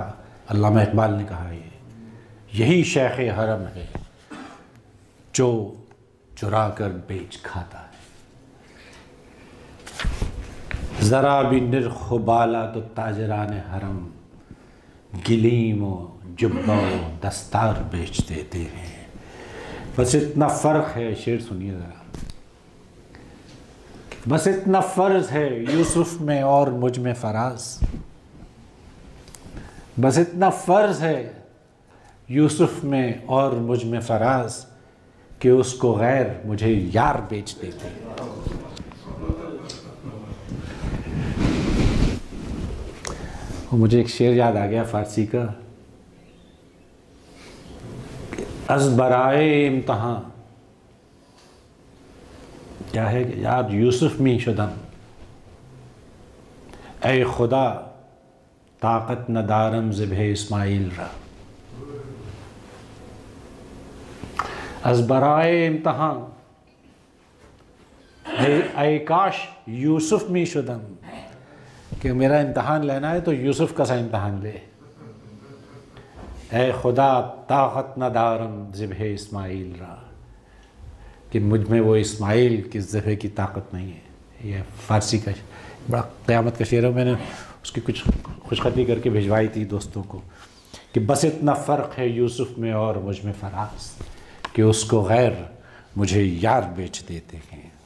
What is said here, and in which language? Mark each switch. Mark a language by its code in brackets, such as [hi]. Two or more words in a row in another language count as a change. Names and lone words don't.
[ur] علامہ اقبال نے کہا یہی شیخ حرم ہے جو چرا کر بیچ کھاتا ہے۔ ذرا بھی نرخ و بالا تو تاجران حرم گلیم و جبہ و دستار بیچ دیتے ہیں۔ بس اتنا فرق ہے، شعر سنیے ذرا، بس اتنا فرض ہے یوسف میں اور مجھ میں فراز، بس اتنا فرض ہے یوسف میں اور مجھ میں فراز کہ اس کو غیر مجھے یار بیچ دیتے ہیں۔ مجھے ایک شعر یاد آ گیا فارسی کا، [fa] از برائے امتحان، کیا ہے کہ یار یوسف می شدم، اے خدا طاقت ندارم ذبح اسماعیل را، از برائے امتحان، اے کاش یوسف می شدم، [ur] کہ میرا امتحان لینا ہے تو یوسف کا سا امتحان لے، [fa] اے خدا طاقت ندارم ذبح اسماعیل را، [ur] کہ مجھ میں وہ اسماعیل کی ذبح کی طاقت نہیں ہے۔ یہ فارسی کا بڑا قیامت کا شعر ہے، میں نے اس کی کچھ خوش خطی کر کے بھجوائی تھی دوستوں کو کہ بس اتنا فرق ہے یوسف میں اور مجھ میں فراز کہ اس کو غیر مجھے یار بیچ دیتے ہیں۔